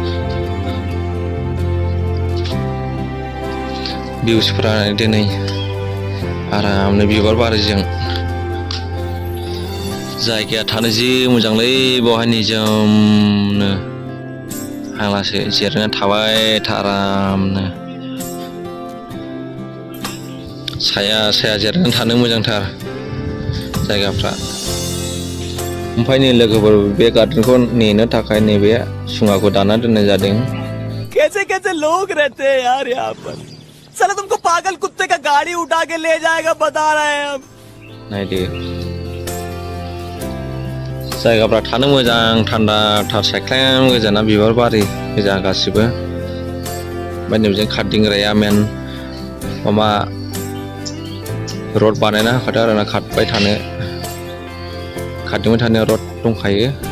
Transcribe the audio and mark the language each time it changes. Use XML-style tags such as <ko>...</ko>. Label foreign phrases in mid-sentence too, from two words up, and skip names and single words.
<brx>भिउसफ्रा दिनै आरामनो बिबार बारिजों जायगाया थानो जि मोजांलै बेवहाय निजोमनो हांलासो जिरायना थाबाय आरामनो साया जिरायनानै थानो मोजांथार जायगाफ्रा ओमफ्राय नै लोगोफोर बे गार्डेनखौ नेनो थाखाय नैबे सुङाखौ दाना दोननाय जादों</brx> <hi>कैसे लोग रहते हैं यार यहाँ पर साला तुमको पागल कुत्ते का गाड़ी उठा के ले जाएगा बता रहे हैं हम</hi> <brx>नायदो जायगाफ्रा थानो मोजां थान्दा थार सायख्लुम गोजाना बिबार बारि गोजा गासिबो ओमफ्राय नैबेजों खारदिंग्राया मेन माबा रड बानायना होखादों आरोना खारबाय थानायाव रड दंखायो</brx>